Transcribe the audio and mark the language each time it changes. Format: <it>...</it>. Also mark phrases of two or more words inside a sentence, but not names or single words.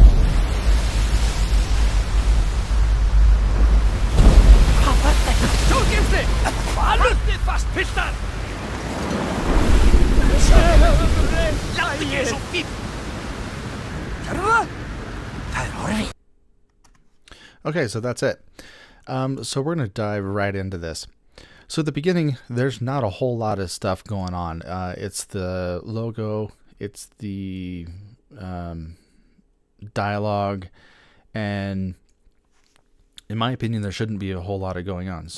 <is>Hvað var þetta? Sjóðgeymsli! Haldið fast, piltar! Láttu ekki eins og fíll! Gerðu það? Það horfið.</is> <en>Okay, so that's it. So we're going to dive right into this. So at the beginning, there's not a whole lot of stuff going on. It's the logo, it's the dialogue, and in my opinion, there shouldn't be a whole lot of going on.</en>